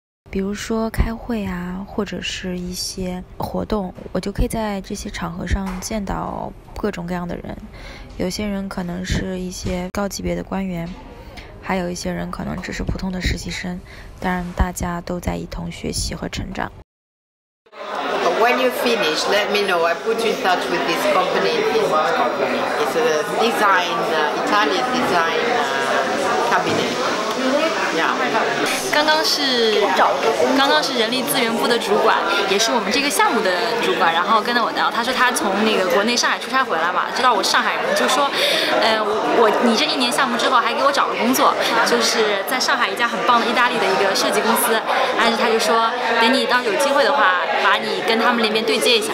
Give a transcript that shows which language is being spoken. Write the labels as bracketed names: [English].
[Chinese] 比如说开会啊，或者是一些活动，我就可以在这些场合上见到各种各样的人。有些人可能是一些高级别的官员，还有一些人可能只是普通的实习生。当然，大家都在一同学习和成长。 [English] When you finish, let me know. I put you in touch with this company. It's a design, Italian design cabinet. [Chinese] 刚刚是人力资源部的主管，也是我们这个项目的主管，然后跟着我聊，他说他从那个国内上海出差回来嘛，知道我上海人，就说，你这1年项目之后还给我找个工作，就是在上海一家很棒的意大利的一个设计公司，但是他就说等你到有机会的话，把你跟他们那边对接一下。